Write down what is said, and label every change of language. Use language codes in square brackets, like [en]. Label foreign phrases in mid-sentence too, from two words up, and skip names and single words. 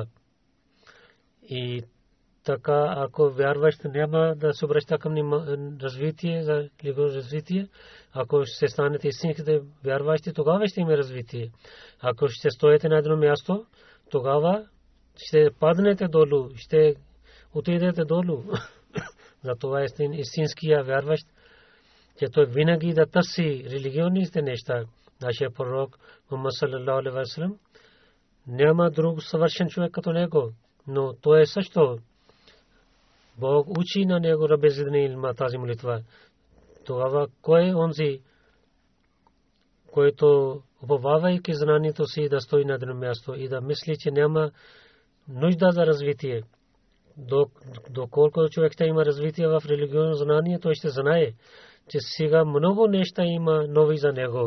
[bg] И така, ако вярващ няма да се обръща към развитие, за развитие, ако ще станете истинските вярващи, тогава ще има развитие. Ако ще стоите на едно място, тогава ще паднете долу, ще отидете долу. Затова истинския вярващ, че той винаги да търси религиозните неща. Нашия пророк Мухаммад [ar] صلى الله عليه وسلم, [bg] няма друг съвършен човек като него, но той е също. Бог учи на него [ar] رب زدني علما [bg] тази молитва. Тогава кой онзи, който уповавайки знанието си да стои на едно място и да мисли, че няма нужда за развитие. Доколко човек ще има развитие в религиозно знание, той ще знае, че сега много неща има нови за него.